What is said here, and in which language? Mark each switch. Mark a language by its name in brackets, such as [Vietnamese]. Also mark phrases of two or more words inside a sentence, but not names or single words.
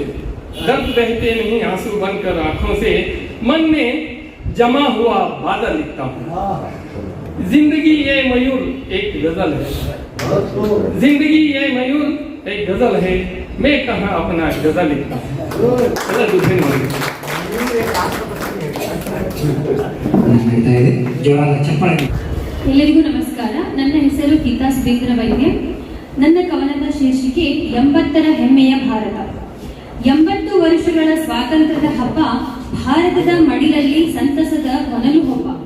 [Hindi] दर्द बहते नहीं आंसू बनकर आंखों से. मन में जमा हुआ बादल लिखता हूँ. जिंदगी ये मयूर एक गजल है. जिंदगी ये मयूर एक गजल है. मैं कहाँ अपना गजल लिखता हूँ. [Kannada] ಎಲ್ಲರಿಗೂ ನಮಸ್ಕಾರ. ನನ್ನ ಹೆಸರು ಗೀತಾ ಸುಬೇಂದ್ರ ವೈದ್ಯ. ನನ್ನ ಕವನದ ಶೀರ್ಷಿಕೆ 80ರ ಹೆಮ್ಮೆಯ ಭಾರತ. 80 ವರ್ಷಗಳ ಸ್ವಾತಂತ್ರ್ಯದ ಹಬ್ಬ ಭಾರತದ ಮಡಿಲಲ್ಲಿ ಸಂತಸದ ಹೊನಲು ಹಬ್ಬ.